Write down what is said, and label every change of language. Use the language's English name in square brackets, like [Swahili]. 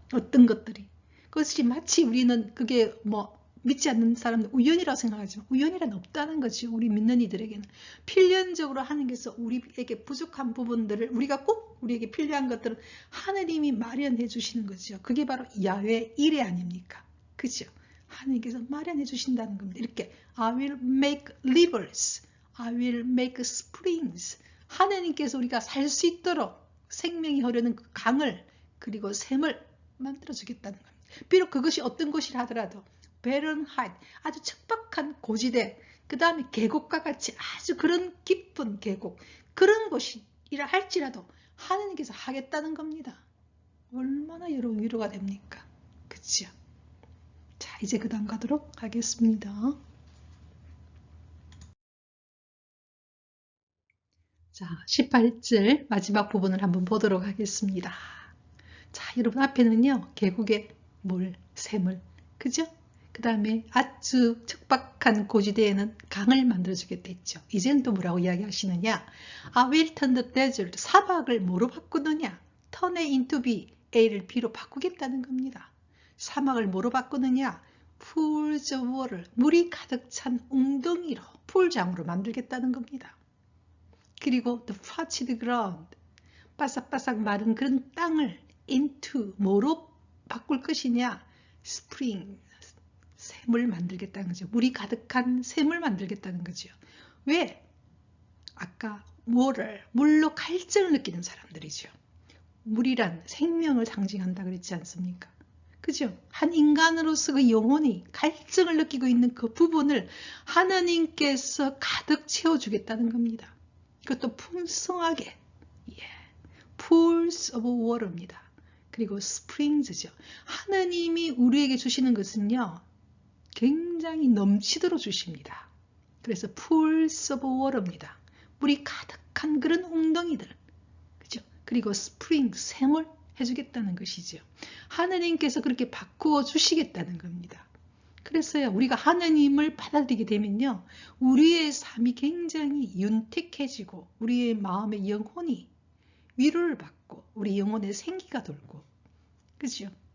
[Korean] 어떤 것들이 그것이 마치 우리는 그게 뭐 믿지 않는 사람들 우연이라고 생각하지만 우연이란 없다는 거죠. 우리 믿는 이들에게는 필연적으로 하나님께서 우리에게 부족한 부분들을 우리에게 필요한 것들은 하나님이 마련해 주시는 거죠. 그게 바로 야훼 일의 아닙니까? 그죠? 하나님께서 마련해 주신다는 겁니다. [English] 이렇게 I will make rivers, I will make springs. [Korean] 하나님께서 우리가 살 수 있도록 생명이 흐르는 그 강을 그리고 샘을 만들어 주겠다는 겁니다. 비록 그것이 어떤 곳이라 하더라도 [English] barren height, [Korean] 아주 척박한 고지대, 그 다음에 계곡과 같이 아주 그런 깊은 계곡, 그런 곳이라 할지라도 하나님께서 하겠다는 겁니다. 얼마나 여러분 위로가 됩니까? 그치요? 자, 이제 그 다음 가도록 하겠습니다. 자, 18절 마지막 부분을 한번 보도록 하겠습니다. 자, 여러분 앞에는요, 계곡의 물, 샘물, 그죠? 그 다음에 아주 척박한 고지대에는 강을 만들어주겠다 했죠. 이제는 또 뭐라고 이야기하시느냐? [English] I will turn the desert, [Korean] 사막을 뭐로 바꾸느냐? [English] turn it into B, [Korean] A를 B로 바꾸겠다는 겁니다. 사막을 뭐로 바꾸느냐? [English] pools of water, [Korean] 물이 가득 찬 웅덩이로, 풀장으로 만들겠다는 겁니다. 그리고 [English] the parched ground, [Korean] 바삭바삭 마른 그런 땅을 into 뭐로 바꿀 것이냐? spring, 샘을 만들겠다는 거죠. 물이 가득한 샘을 만들겠다는 거죠. 왜? 아까 water, 물로 갈증을 느끼는 사람들이죠. 물이란 생명을 상징한다 그랬지 않습니까? 그죠? 한 인간으로서 그 영혼이 갈증을 느끼고 있는 그 부분을 하나님께서 가득 채워주겠다는 겁니다. 그것도 풍성하게. [English] pools of water입니다. [Korean] 그리고 springs죠. 하나님이 우리에게 주시는 것은요, 굉장히 넘치도록 주십니다. [English] 그래서 pools of water입니다. [Korean] 물이 가득한 그런 웅덩이들, 그죠? 그리고 spring, 샘을 해주겠다는 것이죠. 하나님께서 그렇게 바꾸어 주시겠다는 겁니다. 그래서요, 우리가 하나님을 받아들이게 되면요, 우리의 삶이 굉장히 윤택해지고 우리의 마음의 영혼이 위로를 받고 우리 영혼의 생기가 돌고, 그죠?